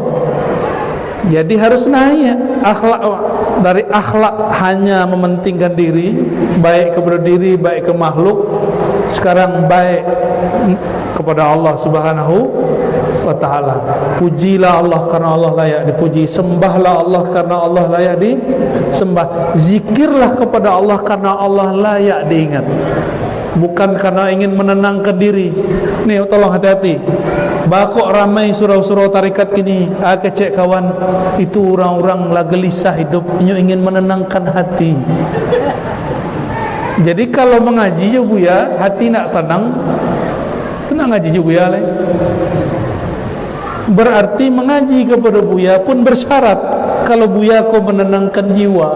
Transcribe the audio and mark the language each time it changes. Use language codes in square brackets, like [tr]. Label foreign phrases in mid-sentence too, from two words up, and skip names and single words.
[id] Jadi harus naik akhlak, dari akhlak hanya mementingkan diri, baik kepada diri, baik ke makhluk, sekarang baik kepada Allah [ar] سبحانه وتعالى. [id] Pujilah Allah karena Allah layak dipuji, sembahlah Allah karena Allah layak disembah, zikirlah kepada Allah karena Allah layak diingat, bukan karena ingin menenangkan diri. [min] Nih tolong hati-hati, bakok ramai surau-surau tarikat kini, kecek kawan, [id] itu orang-orang lah gelisah hidup, ingin menenangkan hati. [min] Jadi kalau mengaji ya Buya, hati nak tenang ngaji juga Buya lah. [id] Berarti mengaji kepada Buya pun bersyarat kalau Buya kau menenangkan jiwa.